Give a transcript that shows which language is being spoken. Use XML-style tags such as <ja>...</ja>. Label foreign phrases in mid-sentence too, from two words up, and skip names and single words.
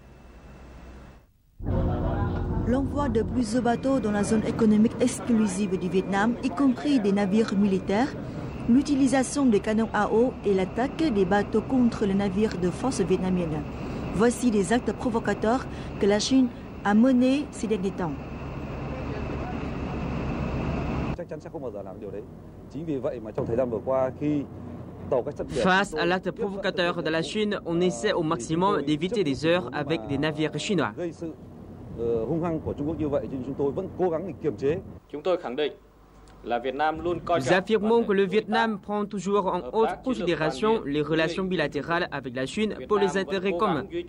<fr>L'envoi de plusieurs bateaux dans la zone économique exclusive du Vietnam, y compris des navires militaires, l'utilisation des canons à eau et l'attaque des bateaux contre les navires de force vietnamiennes. Voici des actes provocateurs que la Chine a menés ces derniers temps.</fr> <vi>Chắc chắn sẽ không bao giờ làm điều đấy. Chính vì vậy mà trong thời gian vừa qua khi</vi> <fr>Face à l'acte provocateur de la Chine, on essaie au maximum d'éviter des heurts avec des navires chinois. Nous affirmons que le Vietnam prend toujours en haute considération les relations bilatérales avec la Chine pour les intérêts communs.</fr>